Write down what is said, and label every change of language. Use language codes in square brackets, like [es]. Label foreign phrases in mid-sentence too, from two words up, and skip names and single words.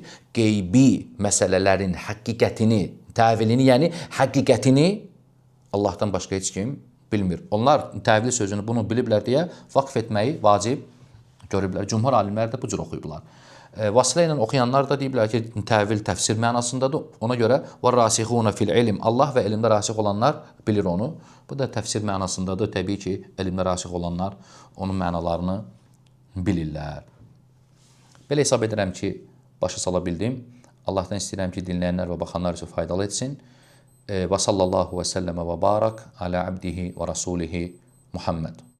[az] Qeybi məsələlərin həqiqətini, təvilini, yəni həqiqətini Allahdan başqa heç kim bilmir. Onlar təvil sözünü bunu biliblər deyə vaqf etməyi vacib görüblər. Cümhur alimlər də bu cür oxuyublar. Vasilə ilə oxuyanlar da deyiblər ki, təvil təfsir mənasındadır. Ona görə [ar] وَالرَّاسِخُونَ فِي الْعِلْمِ [az] Allah və elmdə rasix olanlar bilir onu. Bu da təfsir mənasındadır. Təbii ki, elmdə rasix olanlar onun mənalarını bilirlər. Belə hesab edirəm ki, başa sala bildim. Allahdan istəyirəm ki, dinləyənlər və baxanlar üçün faydalı etsin. [ar] وصلى الله وسلم وبارك على عبده ورسوله محمد.